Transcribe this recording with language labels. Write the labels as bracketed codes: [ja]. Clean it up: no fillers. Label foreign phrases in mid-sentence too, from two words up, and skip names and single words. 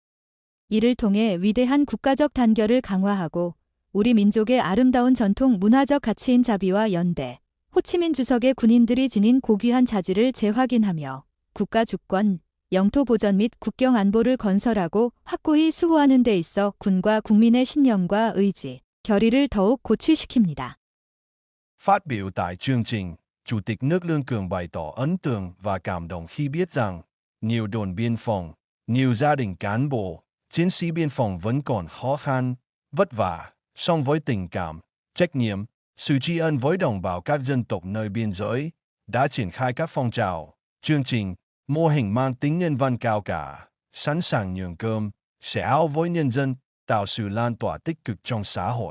[ko] 이를 통해 위대한 국가적 단결을 강화하고 우리 민족의 아름다운 전통 문화적 가치인 자비와 연대, 호치민 주석의 군인들이 지닌 고귀한 자질을 재확인하며 국가 주권, 영토 보전 및 국경 안보를 건설하고 확고히 수호하는 데 있어 군과 국민의 신념과 의지, 결의를 더욱 고취시킵니다. [vi] Phát biểu tại chương trình, Chủ tịch nước Lương Cường bày tỏ ấn tượng và cảm động khi biết rằng nhiều đồn biên phòng, nhiều gia đình cán bộ, chiến sĩ biên phòng vẫn còn khó khăn, vất vả, song với tình cảm, trách nhiệm, sự tri ân với đồng bào các dân tộc nơi biên giới, đã triển khai các phong trào, chương trình, mô hình mang tính nhân văn cao cả, sẵn sàng nhường cơm, sẻ áo với nhân dân, tạo sự lan tỏa tích cực trong xã hội.